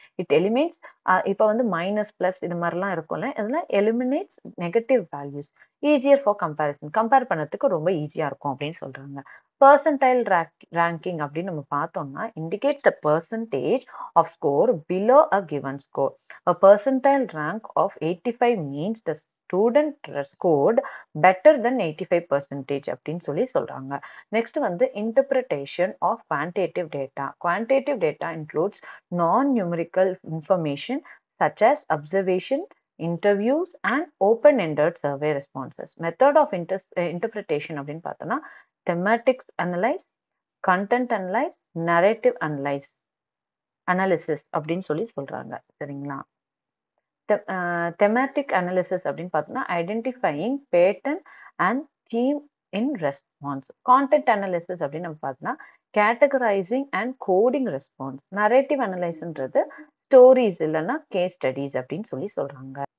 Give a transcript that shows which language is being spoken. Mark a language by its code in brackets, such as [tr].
[en] it eliminates [ta] இப்போ வந்து minus plus இது மாதிரிலாம் இருக்கும்ல, அதெல்லாம் [en] Eliminates negative values easier for comparison. [ta] Compare பண்ணதுக்கு ரொம்ப ஈஸியா இருக்கும் அப்படின்னு சொல்றாங்க. [en] Percentile ranking அப்படின்னு நம்ம பார்த்தோம்னா indicates the percentage of score below a given score. A percentile rank of 85 means the student scored better than 85% [ta] அப்படின்னு சொல்லி சொல்றாங்க. [en] Next வந்து interpretation of quantitative data. Quantitative data includes non-numerical information such as observation, interviews and open-ended survey responses. Method of interpretation [ta] அப்படின்னு பார்த்தோம்னா [en] thematics analyze, content analyze, narrative analysis [ta] அப்படின்னு சொல்லி சொல்றாங்க. சரிங்களா? [en] thematic analysis [ta] அப்படின்னு பார்த்தோம்னா [en] Identifying pattern and theme in response. Content analysis [ta] அப்படின்னு நம்ம பார்த்தோம்னா [en] Categorising and coding response. [ta] Narrative அனலைஸ்ன்றது stories இல்லைன்னா கேஸ் ஸ்டடிஸ் அப்படின்னு சொல்லி சொல்றாங்க.